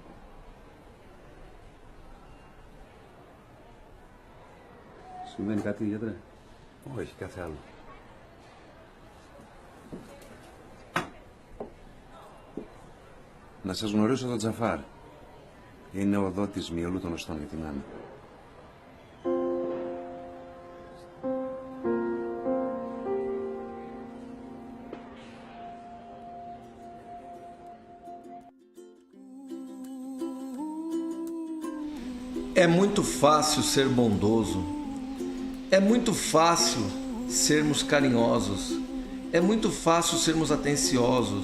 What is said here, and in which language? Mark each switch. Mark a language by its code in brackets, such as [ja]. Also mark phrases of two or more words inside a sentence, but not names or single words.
[el] Συμβαίνει κάτι, γιατρέ? Όχι, κάθε άλλο. Να σας γνωρίσω τον Τζαφάρ. Είναι ο δότης μυελού των οστών για την Άννα. [pt] É muito fácil ser bondoso, é muito fácil sermos carinhosos, é muito fácil sermos atenciosos.